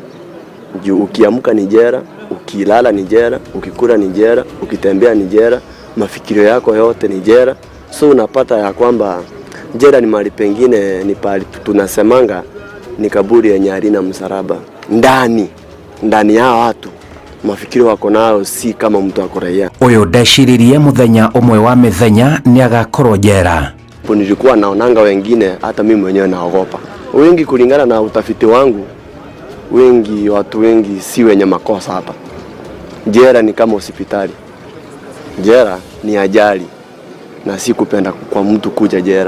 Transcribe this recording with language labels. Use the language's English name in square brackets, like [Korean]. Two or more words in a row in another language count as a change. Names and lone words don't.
[Swahili] Juu ukiamka ni jela, ukilala ni jela, ukikula ni jela, ukitembea ni jela, mafikirio yako yote ni jela. So unapata ya kwamba jela ni mahali pengine ni pale tunasemanga ni kaburi yenye halina msalaba. Ndani ya watu mafikirio wako nao si kama mtu akoraia. [Kikuyu] Uyu ndeciririe muthenya umwe wa mithenya ni agakorwo jela. [Swahili] Nilikuwa naonanga wengine hata mimi mwenyewe naogopa. Wengi kulingana na utafiti wangu, watu wengi si wenye makosa hapa. Jela ni kama hospitali. Jela ni ajali na si kupenda kwa mtu kuja jela.